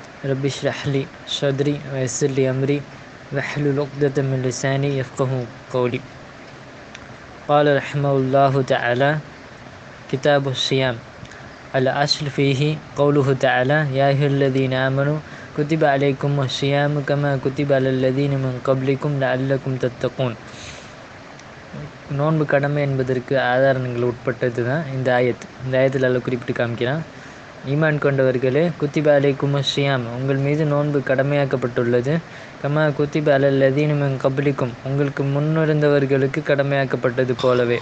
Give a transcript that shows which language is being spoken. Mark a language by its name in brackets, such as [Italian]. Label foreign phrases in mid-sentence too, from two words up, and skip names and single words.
[Arabic] رب اشرح لي صدري ويسر لي أمري واحلل عقدة من لساني يفقهوا قولي. قال رحمه الله تعالى كتاب الصيام. الأصل فيه قوله تعالى يا أيها الذين آمنوا كتب عليكم الصيام كما كتب على الذين من قبلكم لعلكم تتقون. [Tamil] நோன்பு கடமை என்பதற்கு ஆதாரங்கள் உட்பட்டது தான் இந்த ஆயத்தில் அல்ல குறிப்பிட்டு காமிக்கிறான். ஈமான் கொண்டவர்களே, [Arabic] كتب عليكم الصيام, [Tamil] உங்கள் மீது நோன்பு கடமையாக்கப்பட்டுள்ளது. [Arabic] كما كتب على الذين من قبلكم, [Tamil] உங்களுக்கு முன்னிருந்தவர்களுக்கு கடமையாக்கப்பட்டது போலவே.